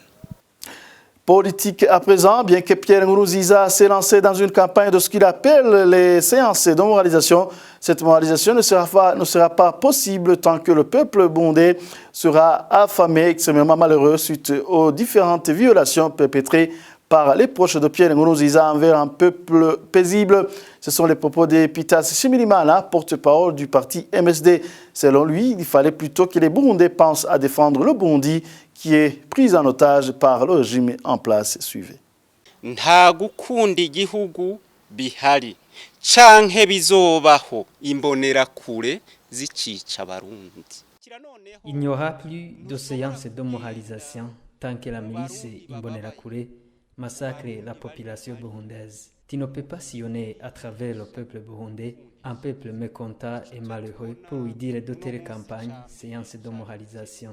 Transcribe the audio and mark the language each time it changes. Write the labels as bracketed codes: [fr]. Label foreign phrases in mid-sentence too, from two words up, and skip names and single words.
[fr] Politique à présent, bien que Pierre Nkurunziza s'est lancé dans une campagne de ce qu'il appelle les séances de moralisation, cette moralisation ne sera pas possible tant que le peuple burundais sera affamé, extrêmement malheureux suite aux différentes violations perpétrées par les proches de Pierre Nkurunziza envers un peuple paisible. Ce sont les propos de Pitas Shimirimana, porte-parole du parti MSD. Selon lui, il fallait plutôt que les Burundais pensent à défendre le Burundi qui est pris en otage par le régime en place. Suivez. [rn] Nta gukunda igihugu bihari canke bizobaho imbonerakure zikica abarundi. [fr] Il n'y aura plus de séance de moralisation tant que la milice Imbonerakure massacre la population burundaise. Tu ne peux pas sillonner à travers le peuple burundais, un peuple mécontent et malheureux, pour lui dire d'autres campagnes, séances de moralisation.